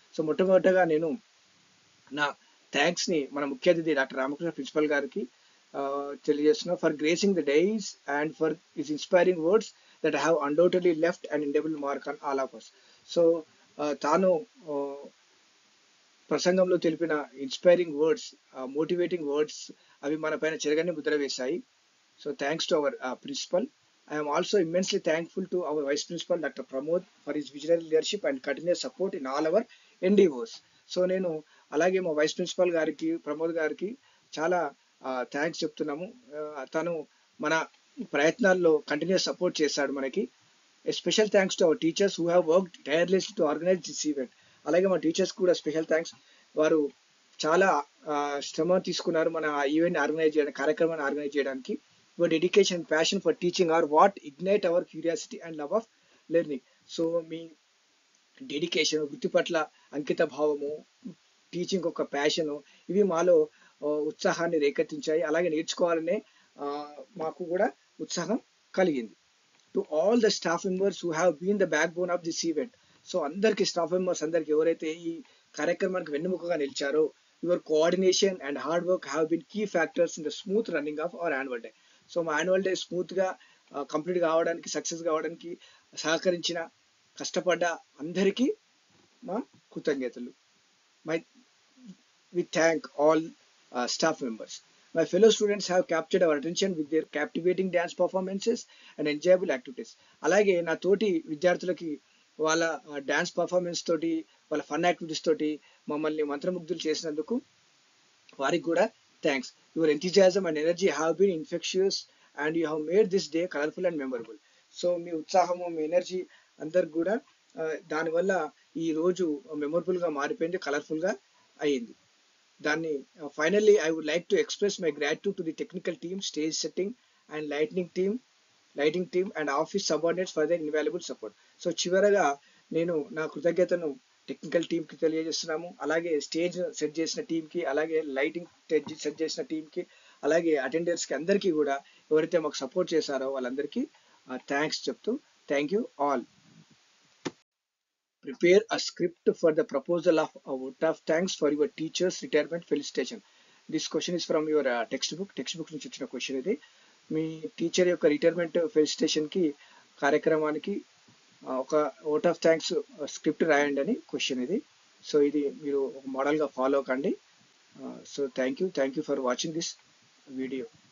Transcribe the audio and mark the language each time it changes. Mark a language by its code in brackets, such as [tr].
[te] So మొట్టమొదటగా నేను నా థ్యాంక్స్ని మన ముఖ్య అతిథి డాక్టర్ రామకృష్ణ ప్రిన్సిపల్ గారికి తెలియజేస్తున్నా, [en] For gracing the days and for his inspiring words that have undoubtedly left and indelible mark on all of us. [te] So తాను ప్రసంగంలో తెలిపిన ఇన్స్పైరింగ్ వర్డ్స్, మోటివేటింగ్ వర్డ్స్, అవి మన పైన చెరగని Mudra వేశాయి. [en] So thanks to our principal. I am also immensely thankful to our Vice Principal Dr. Pramod for his visionary leadership and continuous support in all our endeavors. [te] So నేను అలాగే మా vice principal గారికి, ప్రమోద్ గారికి చాలా థ్యాంక్స్ చెప్తున్నాము. తను మన ప్రయత్నాల్లో కంటిన్యూస్ సపోర్ట్ చేశాడు మనకి. [en] Special thanks to our teachers who have worked tirelessly to organise this event. [te] అలాగే మా టీచర్స్ కూడా స్పెషల్ థ్యాంక్స్, వారు చాలా శ్రమ తీసుకున్నారు మన ఈవెంట్ ఆర్గనైజ్ చేయడానికి, కార్యక్రమాన్ని ఆర్గనైజ్ చేయడానికి. [en] Your dedication and passion for teaching are what ignite our curiosity and love of learning. [te] So మీ dedication, వృత్తి పట్ల అంకిత భావము, టీచింగ్ ఒక ప్యాషను, ఇవి మాలో ఉత్సాహాన్ని రేకెత్తించాయి. అలాగే నేర్చుకోవాలనే మాకు కూడా ఉత్సాహం కలిగింది. [en] To all the staff members who have been the backbone of this event. [te] So అందరికి, స్టాఫ్ మెంబర్స్ అందరికి, ఎవరైతే ఈ కార్యక్రమానికి వెన్నెముకగా నిలిచారో, [en] Your coordination and hard work have been key factors in the smooth running of our annual day. [te] So మా annual day స్మూత్గా complete కావడానికి, success కావడానికి సహకరించిన, కష్టపడ్డ అందరికీ మా కృతజ్ఞతలు. My [en] we thank all staff members. My fellow students have captured our attention with their captivating dance performances and enjoyable activities. [te] అలాగే నా తోటి విద్యార్థులకి వాళ్ళ డాన్స్ పర్ఫార్మెన్స్ తోటి వాళ్ళ ఫన్ యాక్టివిటీస్ తోటి మమ్మల్ని మంత్రముగ్ధులు చేసినందుకు వారికి కూడా thanks. [en] Your enthusiasm and energy have been infectious and you have made this day colourful and memorable. [te] So మీ ఉత్సాహము మీ ఎనర్జీ అందరికి కూడా దానివల్ల ఈ రోజు మెమొరబుల్ గా మారిపోయింది, కలర్ఫుల్ గా అయ్యింది. [en] దాన్ని finally I would like to express my gratitude to the technical team, stage setting and lighting team and office subordinates for their invaluable support. [te] So చివరగా నేను నా కృతజ్ఞతను టెక్నికల్ టీమ్ కి తెలియజేస్తున్నాము, అలాగే స్టేజ్ సెట్ చేసిన టీమ్ కి, అలాగే లైటింగ్ సెట్ చేసిన టీమ్ కి, అలాగే అటెండర్స్ కి అందరికీ కూడా ఎవరైతే మాకు సపోర్ట్ చేశారో వాళ్ళందరికీ థ్యాంక్స్ చెప్తూ [en] Thank you all. Prepare a script for the proposal of a vote of thanks for your teacher's retirement felicitation. This question is from your textbook. [te] Textbook నుంచి వచ్చిన క్వశ్చన్ ఇది. మీ టీచర్ యొక్క రిటైర్మెంట్ ఫెలిసిటేషన్ కి కార్యక్రమానికి ఒక vote of thanks script రాయండి అని question ఇది. సో ఇది మీరు ఒక మోడల్ గా ఫాలో కండి. [en] So thank you for watching this video.